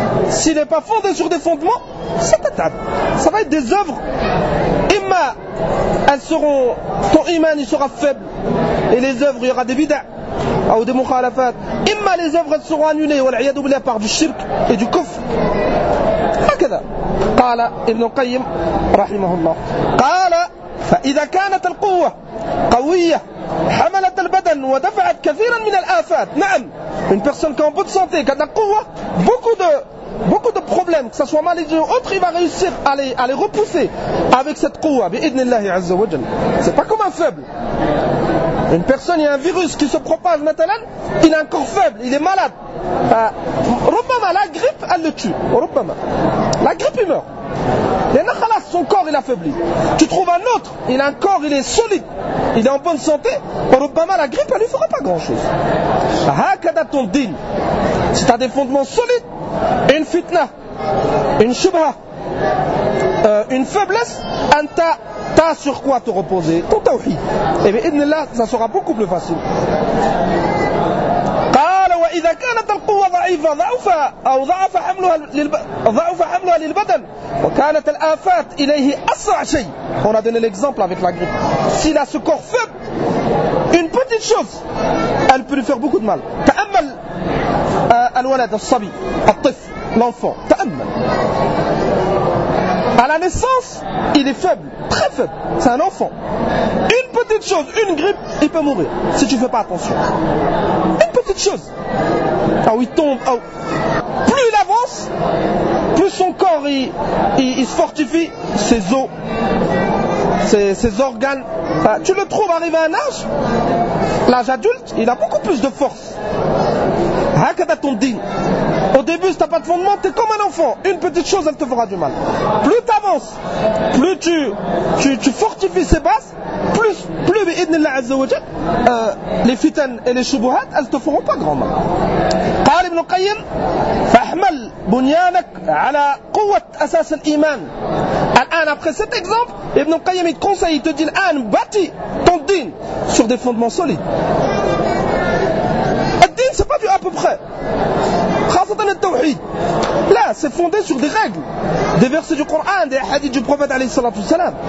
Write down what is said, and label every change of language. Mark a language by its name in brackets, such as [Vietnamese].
[French] S'il n'est pas fondé sur des fondements, c'est ta table. Ça va être des œuvres. Imma, elles seront. Ton iman, il sera faible. Et les œuvres, il y aura des bid'a. Ou des mukhalafat. Imma, les œuvres, elles seront annulées. Ou l'ayadou bila par du shirk et du kufr. [Arabic] هكذا قال ابن القيم رحمه الله قال فإذا كانت القوة قوية حملت البدن ودفعت كثيرا من الآفات. نعم [French] une personne qui a une bonne santé, qui a de la quwa, beaucoup de problèmes, que ce soit maladie ou autre, il va réussir à les repousser avec cette quwa bi'idnillah azza wa jal. C'est pas comme un faible. Une personne, il y a un virus qui se propage maintenant, il est encore faible, il est malade. Rubama, la grippe, elle le tue. Rubama. La grippe, il meurt. Les nakhalas, son corps, il affaiblit. Tu trouves un autre, il a un corps, il est solide, il est en bonne santé. Rubama, la grippe, elle ne lui fera pas grand-chose. Hakada ton din. Si tu as des fondements solides, une fitna, une shubha, une faiblesse, anta. T'as sur quoi te reposer? Ton tawhid. Et bien, idnillah, ça sera beaucoup plus facile. [Arabic] قال وإذا كانت القوة ضعيفة ضعف أو ضعف حملها ضعف حملها للبدن وكانت الآفات إليه أسرع شيء. [French] On a donné l'exemple avec la grippe. S'il a ce corps faible, une petite chose, elle peut lui faire beaucoup de mal. [Arabic] تأمل الولد الصبي الطفل [French] l'enfant. [Arabic] تأمل. [French] À la naissance, il est faible, très faible. C'est un enfant. Une petite chose, une grippe, il peut mourir si tu ne fais pas attention. Une petite chose. Ah, il tombe. Ah, plus il avance, plus son corps il se fortifie, ses os, ses organes. Ah, tu le trouves arrivé à un âge, l'âge adulte, il a beaucoup plus de force. Hakada ton din. Au début, si tu n'as pas de fondement, tu es comme un enfant. Une petite chose, elle te fera du mal. Plus tu avances, plus tu fortifies ses bases, plus bi'idnillah azza wa jal, les fitan et les shubuhat, elles te feront pas grand mal. [Arabic] قال ابن القيم فاحمل بنيانك على قوة أساس الإيمان. الآن [French] après cet exemple, ابن القيم il conseille, il te dit الآن bâti ton din sur des fondements solides. Le din, c'est pas du à peu près. [Arabic] خاصةً التوحيد. لا، [French] c'est fondé sur des règles, des versets du Coran, des hadiths du prophète [Arabic] عليه الصلاة والسلام.